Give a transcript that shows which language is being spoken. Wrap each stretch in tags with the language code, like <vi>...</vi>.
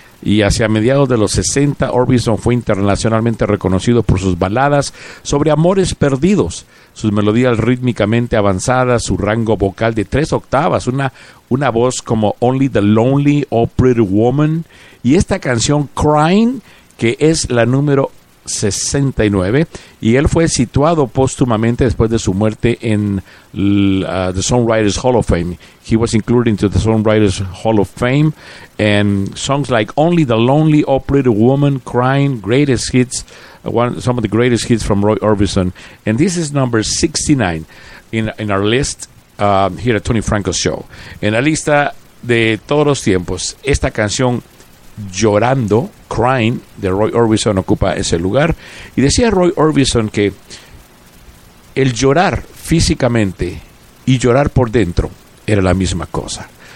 <es>Y hacia mediados de los 60, Orbison fue internacionalmente reconocido por sus baladas sobre amores perdidos, sus melodías rítmicamente avanzadas, su rango vocal de 3 octavas, una voz como Only the Lonely or Pretty Woman, y esta canción Crying, que es la número 69, y él fue situado póstumamente después de su muerte en the Songwriters Hall of Fame.</es> <en>He was included into the Songwriters Hall of Fame, and songs like Only the Lonely Operator Woman, Crying, greatest hits, some of the greatest hits from Roy Orbison. And this is number 69 in our list here at Tony Franco Show.</en> <es>En la lista de todos los tiempos, esta canción Llorando, Crying, de Roy Orbison ocupa ese lugar. Y decía Roy Orbison que el llorar físicamente y llorar por dentro era la misma cosa.</es>